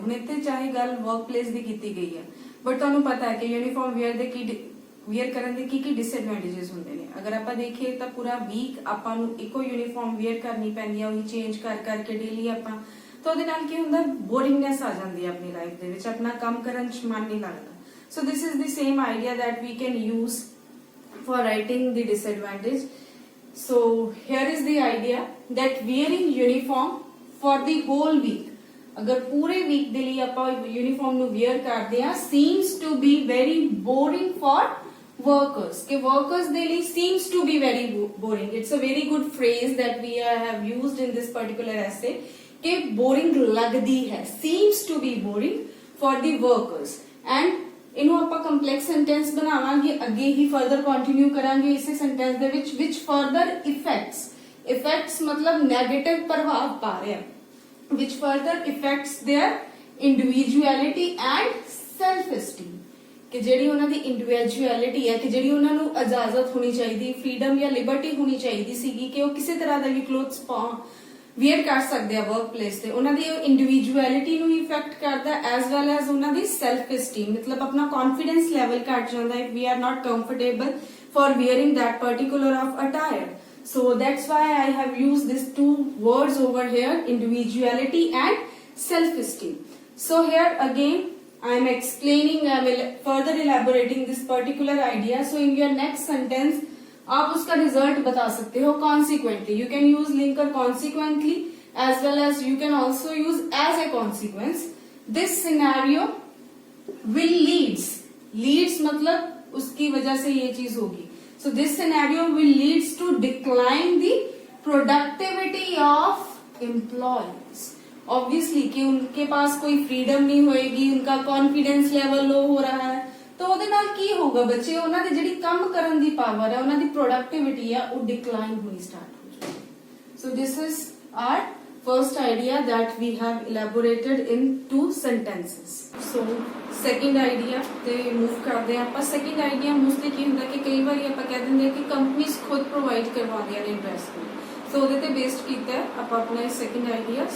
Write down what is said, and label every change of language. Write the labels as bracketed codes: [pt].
[pa] ਹੁਣ ਇੱਥੇ ਚਾਹੇ ਗੱਲ ਵਰਕ ਪਲੇਸ ਦੀ ਕੀਤੀ ਗਈ ਹੈ ਬਟ ਤੁਹਾਨੂੰ ਪਤਾ ਹੈ ਕਿ ਯੂਨੀਫਾਰਮ ਵੇਅਰ ਕਰਨ ਦੇ ਕੀ ਡਿਸਐਡਵਾਂਟੇजेस ਹੁੰਦੇ ਨੇ। ਅਗਰ ਆਪਾਂ ਦੇਖੀਏ ਤਾਂ ਪੂਰਾ ਵੀਕ ਆਪਾਂ ਨੂੰ ਇੱਕੋ ਯੂਨੀਫਾਰਮ ਵੇਅਰ ਕਰਨੀ ਪੈਂਦੀ ਹੈ, ਉਹੀ ਚੇਂਜ ਕਰਕੇ ਡੇਲੀ ਆਪਾਂ, ਤਾਂ ਉਹਦੇ ਨਾਲ ਕੀ ਹੁੰਦਾ, ਬੋਰਿੰਗਨੈਸ ਆ ਜਾਂਦੀ ਹੈ ਆਪਣੀ ਲਾਈਫ ਦੇ ਵਿੱਚ, ਆਪਣਾ ਕੰਮ ਕਰਨ ਚ ਮਨ ਨਹੀਂ ਲੱਗਦਾ। [en] So this is the same idea that we can use for writing the disadvantage. So here is the idea that wearing uniform for the whole week, [pa] ਅਗਰ ਪੂਰੇ ਵੀਕ ਦੇ ਲਈ ਆਪਾਂ ਯੂਨੀਫਾਰਮ ਨੂੰ ਵੇਅਰ ਕਰਦੇ ਹਾਂ, [en] seems to be very boring for workers, [pa] ਕਿ workers ਦੇ ਲਈ [en] seems to be very boring. It's a very good phrase that we have used in this particular essay [hi] कि बोरिंग लगती है, [en] seems to be boring for the workers. [pa] and इन्हों ਆਪਾਂ complex sentence ਬਣਾਵਾਂਗੇ, ਅੱਗੇ ਹੀ ਫਰਦਰ ਕੰਟੀਨਿਊ ਕਰਾਂਗੇ ਇਸੇ sentence ਦੇ ਵਿੱਚ, [en] which further effects मतलब negative ਪ੍ਰਭਾਵ ਪਾ ਰਿਹਾ, which further affects their individuality and self esteem. [pa] कि ਜਿਹੜੀ ਉਹਨਾਂ ਦੀ ਇੰਡੀਵਿਜੂਅਲਿਟੀ ਹੈ, ਕਿ ਜਿਹੜੀ ਉਹਨਾਂ ਨੂੰ ਇਜਾਜ਼ਤ ਹੋਣੀ ਚਾਹੀਦੀ, ਫਰੀडम ਜਾਂ ਲਿਬਰਟੀ ਹੋਣੀ ਚਾਹੀਦੀ ਸੀਗੀ ਕਿ ਉਹ ਕਿਸੇ ਤਰ੍ਹਾਂ ਦਾ ਵੀ ਕਲੋਥਸ ਵੇਅਰ ਕਰ ਸਕਦੇ ਆ ਵਰਕ ਪਲੇਸ ਤੇ, ਉਹਨਾਂ ਦੀ ਇੰਡੀਵਿਜੂਅਲਿਟੀ ਨੂੰ ਇਫੈਕਟ ਕਰਦਾ ਐਜ਼ ਵੈਲ ਐਜ਼ ਉਹਨਾਂ ਦੀ ਸੈਲਫ ਐਸਟੀਮ, ਮਤਲਬ ਆਪਣਾ ਕੌਨਫੀਡੈਂਸ ਲੈਵਲ ਘਟ ਜਾਂਦਾ [en] If we are not comfortable for wearing that particular of attire. So that's why I have used these two words over here, individuality and self-esteem. So here again I am explaining, I will further elaborating this particular idea. So in your next sentence [hi] आप उसका result बता सकते हो [en] consequently. You can use linker consequently as well as you can also use as a consequence. This scenario will leads [hi] मतलब उसकी वजह से ये चीज होगी. [en] So this scenario will leads to decline the productivity of employees. [pa] Obviously [hi] कि उनके पास कोई freedom नहीं होएगी, उनका confidence level low हो रहा है, तो [pa] ਉਹਦੇ ਨਾਲ ਕੀ ਹੋਗਾ ਬੱਚੇ, ਉਹਨਾਂ ਦੀ ਜਿਹੜੀ ਕੰਮ ਕਰਨ ਦੀ ਪਾਵਰ ਹੈ, ਉਹਨਾਂ ਦੀ ਪ੍ਰੋਡਕਟਿਵਿਟੀ ਹੈ, ਉਹ ਡਿਕਲਾਈਨ ਹੋਣੀ ਸਟਾਰਟ ਹੋ ਜਾਏਗੀ. [en] So this is our first idea that we have elaborated in 2 sentences. [pa] So second idea ਤੇ move ਕਰਦੇ ਹਾਂ ਆਪਾਂ. Second idea mostly ਕੀ ਹੁੰਦਾ ਕਿ ਕਈ ਵਾਰੀ ਆਪਾਂ ਕਹਿ ਦਿੰਦੇ ਹਾਂ ਕਿ ਕੰਪਨੀਆਂ ਖੁਦ ਪ੍ਰੋਵਾਈਡ ਕਰਵਾਉਂਦੀਆਂ ਨੇ ਡਰੈਸ ਨੂੰ, so ਉਹਦੇ ਤੇ ਬੇਸਡ ਕੀਤਾ ਹੈ ਆਪਾਂ ਆਪਣਾ second idea.